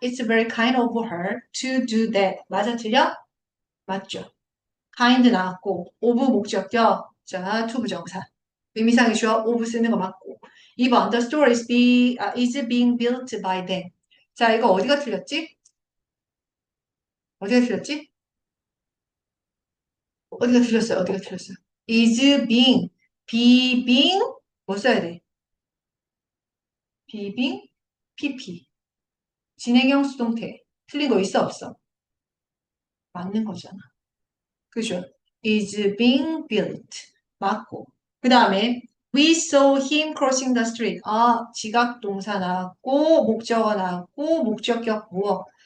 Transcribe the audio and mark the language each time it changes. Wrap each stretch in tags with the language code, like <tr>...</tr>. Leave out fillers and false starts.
<en>It's very kind of her to do that.</en> <ko>맞아, 틀려? 맞죠? kind 나왔고, of 목적격. 자, to 부정사. 의미상의 주어 of 쓰는 거 맞고.</ko> <en>2번, the store is being built by them.</en> <ko>자, 이거 어디가 틀렸지? 어디가 틀렸지? 어디가 틀렸어요? 어디가 틀렸어요? is being, being, 뭐 써야 돼? 비빙, pp. 진행형 수동태. 틀린 거 있어, 없어? 맞는 거잖아. 그죠?</ko> <en>is being built. 맞고.</en> <ko>그 다음에</ko> <en>we saw him crossing the street.</en> <ko>아, 지각 동사 나왔고, 목적어 나왔고, 목적격 무어.</ko>